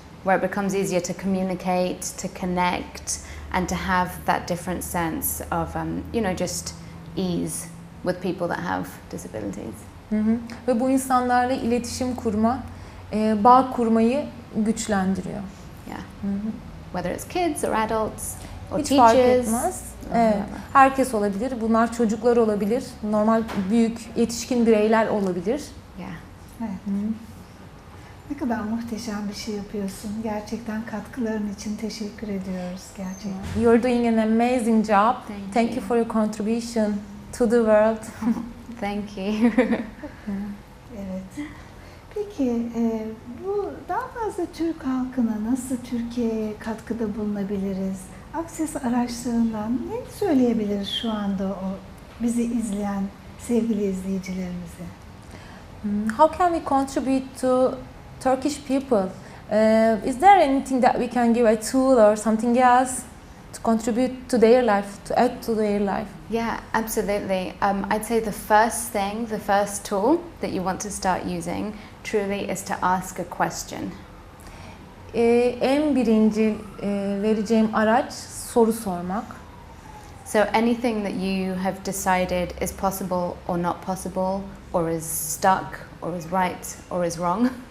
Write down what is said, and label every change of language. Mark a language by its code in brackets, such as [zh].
[en] where it becomes easier to communicate, to connect, and to have that different sense of, just ease with people that have disabilities. [tr] Ve bu insanlarla iletişim kurma, bağ kurmayı güçlendiriyor. [en] Yeah. Whether it's kids or adults or [tr] Hiç fark [en] teachers. [tr] etmez. Evet. Herkes olabilir. Bunlar çocuklar olabilir. Normal büyük yetişkin bireyler olabilir. [en] Yeah. [tr] Evet. Ne kadar muhteşem bir şey yapıyorsun. Gerçekten katkıların için teşekkür ediyoruz gerçekten. [en] You're doing an amazing job. Thank you you. for your contribution to the world. Thank you. [tr] Evet. Peki bu daha fazla Türk halkına nasıl Türkiye'ye katkıda bulunabiliriz? Access araçlarından ne söyleyebiliriz şu anda o bizi izleyen sevgili izleyicilerimize? [en] How can we contribute to Turkish people? Is there anything that we can give, a tool or something else to contribute to their life, to add to their life? Yeah, absolutely. I'd say the first tool that you want to start using truly is to ask a question. [tr] En birinci vereceğim araç soru sormak. [en] So anything that you have decided is possible or not possible, or is stuck, or is right, or is wrong.